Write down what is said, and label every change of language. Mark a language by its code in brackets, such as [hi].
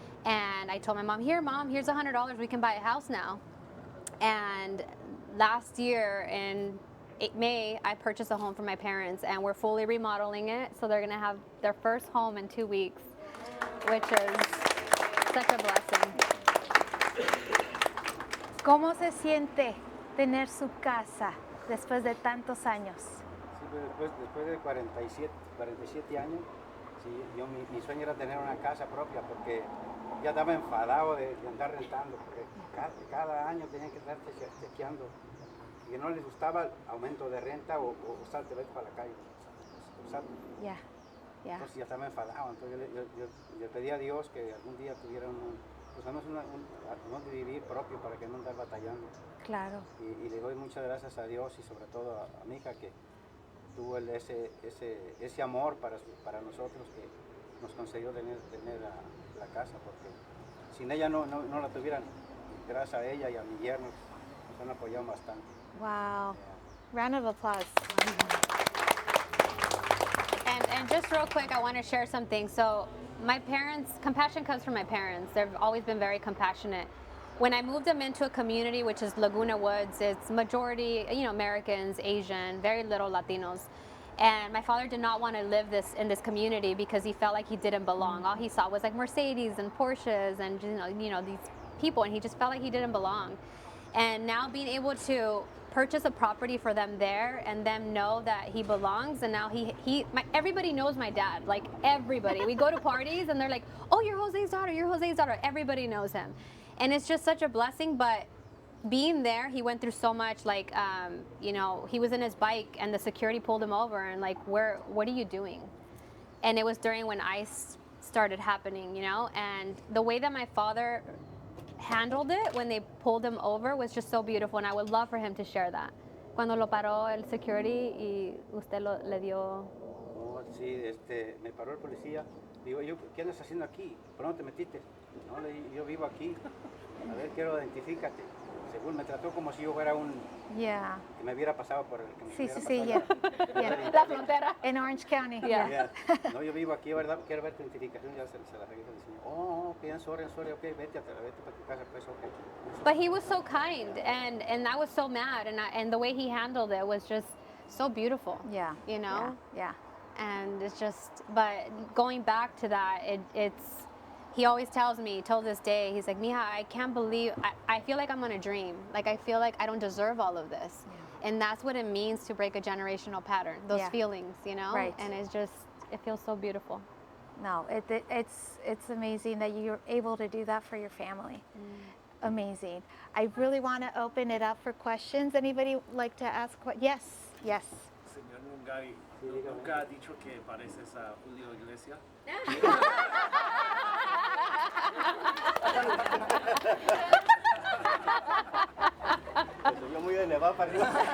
[en] And I told my mom, here's $100, we can buy a house now. And last year in May, I purchased a home for my parents, and we're fully remodeling it, so they're going to have their first home in 2 weeks, which is such a blessing. [es] ¿Cómo se siente tener su casa después de tantos años? Sí, pues después de 47 años, sí, mi sueño era tener una casa propia, porque ya estaba enfadado de andar rentando, porque cada año tenía que estar chequeando, y no les gustaba el aumento de renta o salte, vete para la calle. Ya. Entonces ya estaba enfadado, entonces yo le pedí a Dios que algún día tuviera pues además un vivir propio para que no andar batallando. Claro. Y le doy muchas gracias a Dios y sobre todo a mi hija que tuvo ese amor para nosotros que nos concedió tener la casa, porque sin ella no la tuvieran. Gracias a ella y a mi yerno nos han apoyado bastante. [en] Wow. Round of applause. And just real quick, I want to share something. So my parents, compassion comes from my parents. They've always been very compassionate. When I moved them into a community, which is Laguna Woods, it's majority, Americans, Asian, very little Latinos. And my father did not want to live in this community because he felt like he didn't belong. All he saw was like Mercedes and Porsches and these people, and he just felt like he didn't belong. And now being able to purchase a property for them there and them know that he belongs, and now everybody knows my dad, like everybody. We go to parties and they're like, oh, you're Jose's daughter, you're Jose's daughter. Everybody knows him. And it's just such a blessing, but being there, he went through so much, like, he was in his bike and the security pulled him over and like, what are you doing? And it was during when ICE started happening, and the way that my father handled it when they pulled him over was just so beautiful, and I would love for him to share that. [es] Cuando lo paró el security y usted le dio... No, sí, me paró el policía. Digo, ¿qué andas haciendo aquí? ¿Por dónde te metiste? No, yo vivo aquí. A ver, identifícate. Según me trató como si yo fuera que me hubiera pasado por el que La frontera. En Orange County. [en] Yeah. [es] No, yo vivo aquí, ¿verdad? Quiero ver tu identificación. Ya se la regué al señor. [en] Oh, okay, sorry, okay, [es] vete para tu casa, pues, okay. [en] But he was so kind, and I was so mad, and the way he handled it was just so beautiful. Yeah. Yeah. And it's just, but going back to that, he always tells me till this day, he's like, Mija, I can't believe, I feel like I'm on a dream. Like, I feel like I don't deserve all of this. Yeah. And that's what it means to break a generational pattern, those feelings, Right. And it's just, it feels so beautiful. No, it's amazing that you're able to do that for your family. Amazing. I really want to open it up for questions. Anybody like to ask? Yes. [es] Señor Nungary, ¿nunca ha dicho que pareces a Julio Iglesias? Yo muy de Nevada para arriba.